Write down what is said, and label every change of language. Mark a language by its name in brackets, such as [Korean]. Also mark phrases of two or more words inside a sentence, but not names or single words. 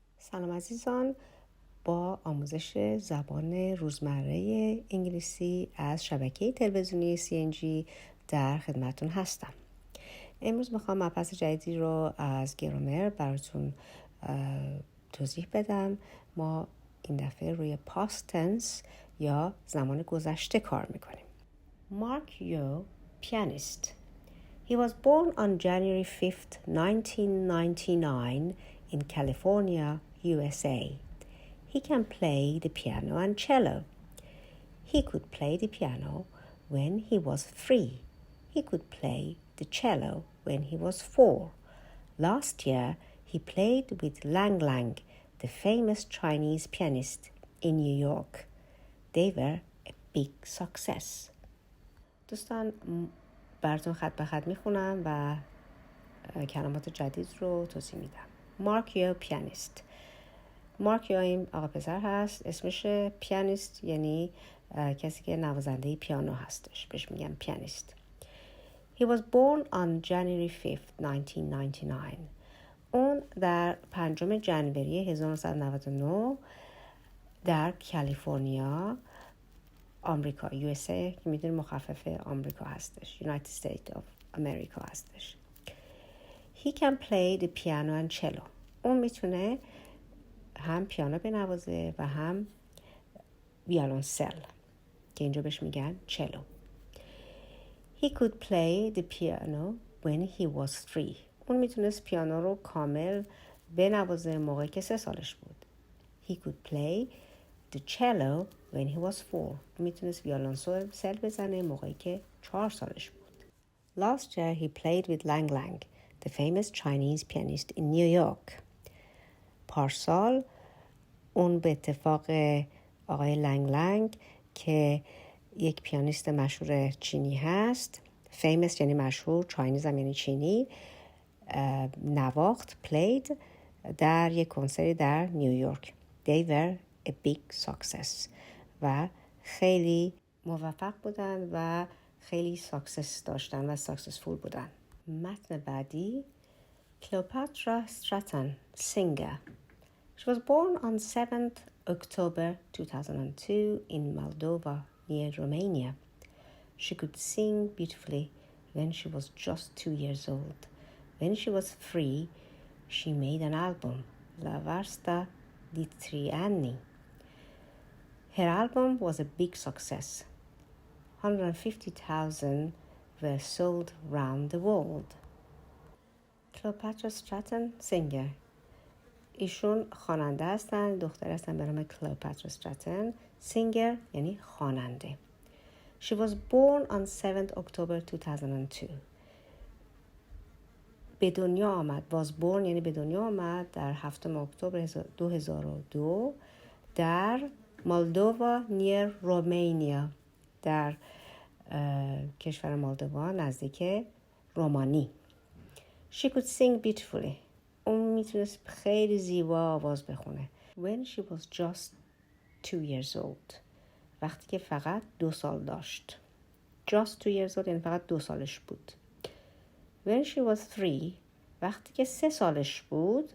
[Persian] سلام عزیزان، با آموزش زبان روزمره انگلیسی از شبکه تلویزیونی CNG در خدمتون هستم. امروز میخوام مبحث جدیدی رو از گرامر براتون توضیح بدم. ما این دفعه روی [English] past tense [Persian] یا زمان گذشته کار میکنیم. [English] Mark Yo, pianist. He was born on January 5th, 1999 in California, USA. He can play the piano and cello. He could play the piano when he was 3. He could play the cello when he was 4. Last year, he played with Lang Lang, the famous Chinese pianist in New York. They were a big success. [Persian] دوستان براتون خط به خط میخونم و کلمات جدید رو توضیح میدم. مارک یو پیانیست. مارک یو این آقا پسر هست، اسمش پیانیست یعنی کسی که نوازنده پیانو هستش، بهش میگن پیانیست. [English] He was born on January 5th, 1999. [Persian] اون در 5 ژانویه 1999 در کالیفرنیا آمریکا، USA که میدونی مخفف آمریکا هستش، [English] United States of America هستش. He can play the piano and cello. [Persian] اون میتونه هم پیانو بنوازه و هم ویولنسل که اینجا بهش میگن چلو. [English] He could play the piano when he was 3. [Persian] اون میتونست پیانو رو کامل بنوازه موقعی که 3 سالش بود. [English] He could play the cello when he was 4. [Persian] میتونست ویولنسل بزنه موقعی که 4 سالش بود. [English] Last year he played with Lang Lang, the famous Chinese pianist in New York. [Persian] پارسال اون به اتفاق آقای لنگ لنگ که یک پیانیست مشهور چینی هست، famous یعنی مشهور، Chinese هم یعنی چینی، نواخت، played در یک کنسرت در نیویورک. [English] They were a big success [Persian] و خیلی موفق بودن و خیلی ساکسس داشتن و ساکسسفول بودن. متن بعدی Cleopatra Stratton, singer. [English] She was born on 7th October 2002 in Moldova near Romania. She could sing beautifully when she was just 2 years old. When she was 3, she made an album, La Versta di 3 anni. Her album was a big success. 150,000 were sold round the world. Cleopatra Stratton, singer. [Persian] ایشون خواننده هستن، دختر هستن به نام کلئوپاترا استراتون. سینگر یعنی خواننده. [English] She was born on 7th October 2002. [Persian] به دنیا آمد. [English] was born [Persian] یعنی به دنیا آمد در 7 اکتبر 2002 در مولدووا نیر رومانیا، در کشور مولدووا نزدیک رومانی. [English] She could sing beautifully. [Persian] اون میتونست خیلی زیبا آواز بخونه. [English] When she was just 2 years old. [Persian] وقتی که فقط 2 سال داشت. [English] Just 2 years old [Persian] یعنی فقط 2 سالش بود. [English] When she was 3. [Persian] وقتی که 3 سالش بود.